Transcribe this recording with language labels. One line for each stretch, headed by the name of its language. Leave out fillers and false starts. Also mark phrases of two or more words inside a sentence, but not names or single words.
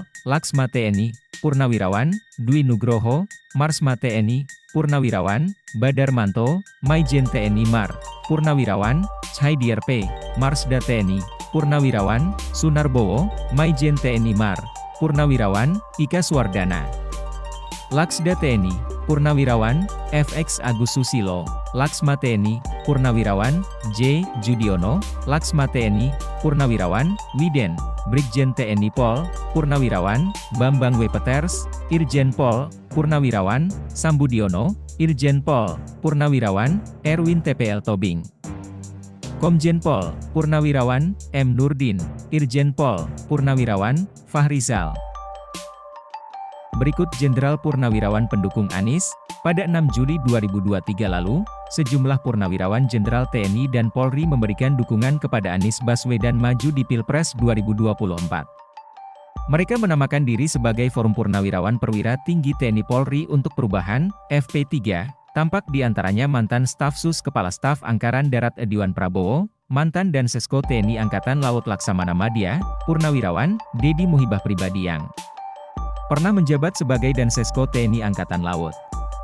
Indonesian: Laksma TNI Purnawirawan Dwi Nugroho, Marsma TNI Purnawirawan Badar Manto, Maijen TNI Mar Purnawirawan Chaidier P, Marsda TNI Purnawirawan Sunarbowo, Maijen TNI Mar Purnawirawan Ika Suwardana, Laksda TNI Purnawirawan FX Agus Susilo, Laksma TNI Purnawirawan J. Judiono, Laksma TNI Purnawirawan Widen, Brigjen TNI Pol Purnawirawan Bambang W. Peters, Irjen Pol Purnawirawan Sambudiono, Irjen Pol Purnawirawan Erwin TPL Tobing, Komjen Pol Purnawirawan M. Nurdin, Irjen Pol Purnawirawan Fahrizal. Berikut Jenderal Purnawirawan pendukung Anies. Pada 6 Juli 2023 lalu, sejumlah purnawirawan Jenderal TNI dan Polri memberikan dukungan kepada Anies Baswedan maju di Pilpres 2024. Mereka menamakan diri sebagai Forum Purnawirawan Perwira Tinggi TNI Polri untuk Perubahan, FP3, tampak di antaranya mantan Staf Sus Kepala Staf Angkatan Darat Ediwan Prabowo, mantan Dansesko TNI Angkatan Laut Laksamana Madya, Purnawirawan Dedi Muhibah Pribadi yang pernah menjabat sebagai Dansesko TNI Angkatan Laut.